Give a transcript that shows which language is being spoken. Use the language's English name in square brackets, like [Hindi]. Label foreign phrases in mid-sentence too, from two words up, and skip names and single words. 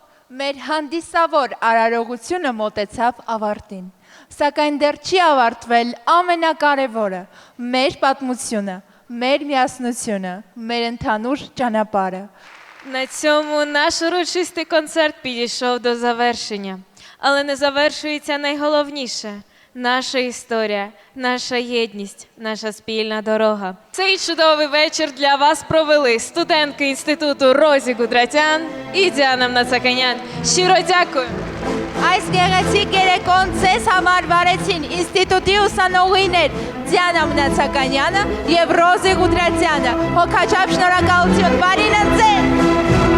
[Armenian] Մեր հանդիսավոր արարողությունը մոտեցավ ավարտին, սակայն դեռ չի авարտվել ամենակարևորը՝ մեր պատմությունը, մեր միասնությունը, մեր ընդհանուր ճանապարհը։ [Ukrainian] На цьому наш урочистий концерт підійшов до завершення. Але не завершується найголовніше – наша історія, наша єдність, наша спільна дорога. Цей чудовий вечір для вас провели студентки інституту Розі Гудратян і Діана Мнацаканян. Щиро дякую! [Armenian] Այս գեղեցիկ երեկոն ձեզ համար վարեցին ինստիտուտի ուսանողիներ Դիանա Մնացականյանը եւ Ռոզի Գուդրատյանը։ Հոգաչափ շնորհակալություն, բարին ընձեն։